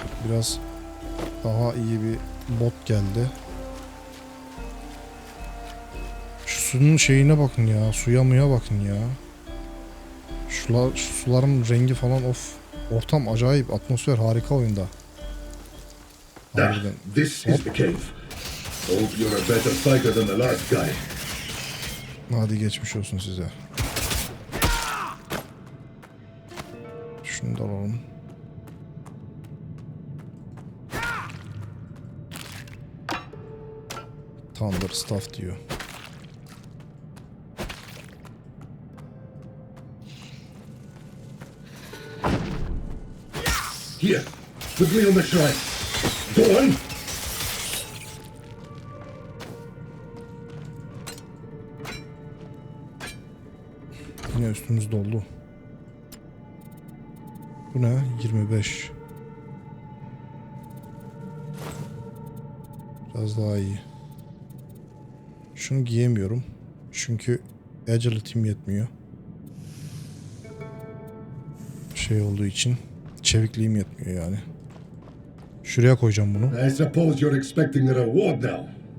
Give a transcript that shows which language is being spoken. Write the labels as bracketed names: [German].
[Turkish] Biraz daha iyi bir bot geldi. Şu suyun şeyine bakın ya. Suya muya bakın ya. Şu suların rengi falan of. Ortam acayip. Atmosfer harika oyunda. Harbiden. [English] This is the cave. Hope you're a better fighter than the last guy. [Turkish] Hadi geçmiş olsun size. Şunu da alalım. Thunder Staff diyor. [English] Here, put me on the shrine. Go on. [Turkish] Yine üstümüz doldu. Bu ne? 25. Biraz daha iyi. Şunu giyemiyorum. Çünkü agility'm yetmiyor. Şey olduğu için. Çevikliğim yetmiyor yani. Şuraya koyacağım bunu. [English] I suppose you're expecting a reward now.